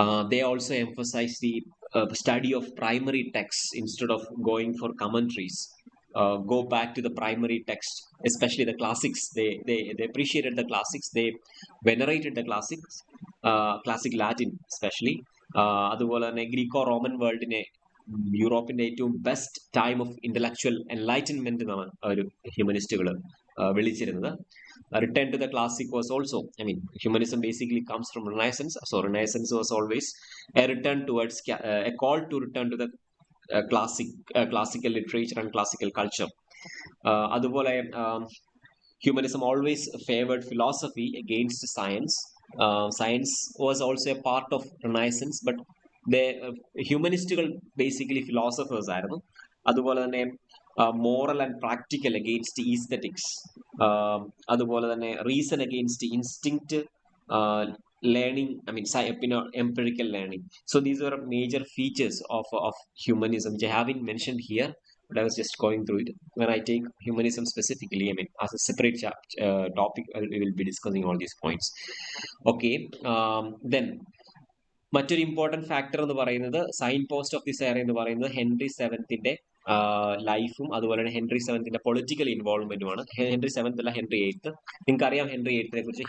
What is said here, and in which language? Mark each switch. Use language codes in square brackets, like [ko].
[en] They also emphasize the study of primary texts instead of going for commentaries. Go back to the primary text, especially the classics. They appreciated the classics. They venerated the classics, classic Latin especially. [ml] അതുപോലെ തന്നെ Greco Roman വേൾഡിനെ യൂറോപ്പിന്റെ ഏറ്റവും best time of intellectual enlightenment എന്നാണ് ഒരു ഹ്യൂമനിസ്റ്റുകൾ വിളിച്ചിരുന്നത്. [en] Return to the classic was also, I mean, humanism basically comes from Renaissance. So Renaissance was always a return towards a call to return to the classical literature and classical culture. അതുപോലെ humanism always favored philosophy against science. Science was also a part of Renaissance, but the humanistical basically philosophers ആയിരുന്നു. അതുപോലെ തന്നെ moral and practical against aesthetics. അതുപോലെ തന്നെ reason against instinct, learning, I mean, empirical learning. So these were major features of humanism, which I haven't mentioned here, but I was just going through it. When I take humanism specifically, I mean, as a separate topic, we will be discussing all these points. [ml] Okay, then മറ്റൊരു important factor എന്ന് പറയുന്നത്, sign post of this air എന്ന് പറയുന്നത് Henry സെവൻത്തിന്റെ ലൈഫും അതുപോലെ തന്നെ Henry സെവൻത്തിന്റെ political ഇൻവോൾവ്മെന്റുമാണ്. Henry seventh അല്ല, Henry eighth. നിങ്ങൾക്ക് അറിയാം ഹെൻറി എയ്ത്തിനെ കുറിച്ച്.